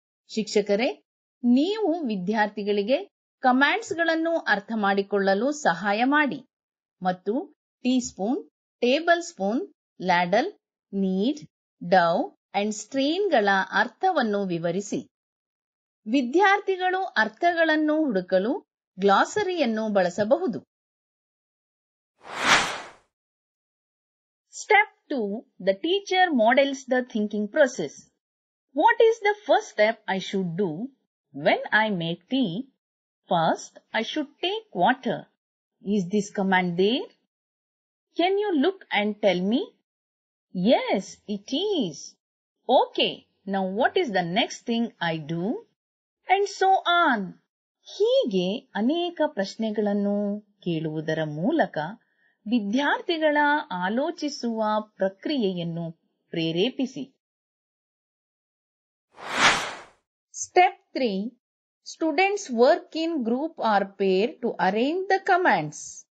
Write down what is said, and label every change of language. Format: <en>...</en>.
<kn>ಶಿಕ್ಷಕರೇ, ನೀವು ವಿದ್ಯಾರ್ಥಿಗಳಿಗೆ ಕಮಾಂಡ್ಸ್ಗಳನ್ನು ಅರ್ಥ ಮಾಡಿಕೊಳ್ಳಲು ಸಹಾಯ ಮಾಡಿ ಮತ್ತು tea spoon, table spoon, ladle, need, Dove and ಸ್ಟ್ರೇನ್ಗಳ ಅರ್ಥವನ್ನು ವಿವರಿಸಿ. ವಿದ್ಯಾರ್ಥಿಗಳು ಅರ್ಥಗಳನ್ನು ಹುಡುಕಲು ಗ್ಲಾಸರಿಯನ್ನು ಬಳಸಬಹುದು.</kn> <en>Step 2. The teacher models the thinking process. What is the first step I should do when I make tea? First, I should take water. Is this command there? Can you look and tell me? Yes, it is. Okay, now what is the next thing I do? And so on.</en> <kn>ಹೀಗೆ ಅನೇಕ ಪ್ರಶ್ನೆಗಳನ್ನು ಕೇಳುವುದರ ಮೂಲಕ ವಿದ್ಯಾರ್ಥಿಗಳ ಆಲೋಚಿಸುವ ಪ್ರಕ್ರಿಯೆಯನ್ನು ಪ್ರೇರೇಪಿಸಿ.</kn> <en>Step 3. Students work in group or pair to arrange the commands.</en>